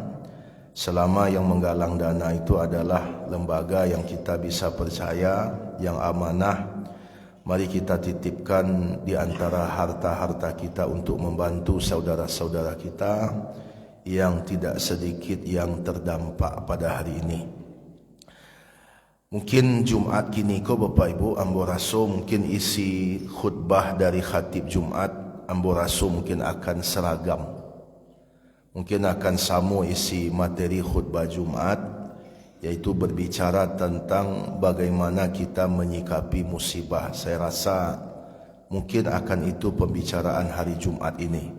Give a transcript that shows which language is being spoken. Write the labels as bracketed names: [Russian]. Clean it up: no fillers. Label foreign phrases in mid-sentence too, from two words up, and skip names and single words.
[Indonesian] Selama yang menggalang dana itu adalah lembaga yang kita bisa percaya, yang amanah, mari kita titipkan di antara harta-harta kita untuk membantu saudara-saudara kita yang tidak sedikit yang terdampak pada hari ini. Mungkin Jumat [Minangkabau] kini ko [Indonesian] Bapak Ibu, [Minangkabau] ambo raso [Indonesian] mungkin isi khutbah dari khatib Jumat, [Minangkabau] ambo raso [Indonesian] mungkin akan seragam. Mungkin akan sama isi materi khutbah Jumat, yaitu berbicara tentang bagaimana kita menyikapi musibah. Saya rasa mungkin akan itu pembicaraan hari Jumat ini.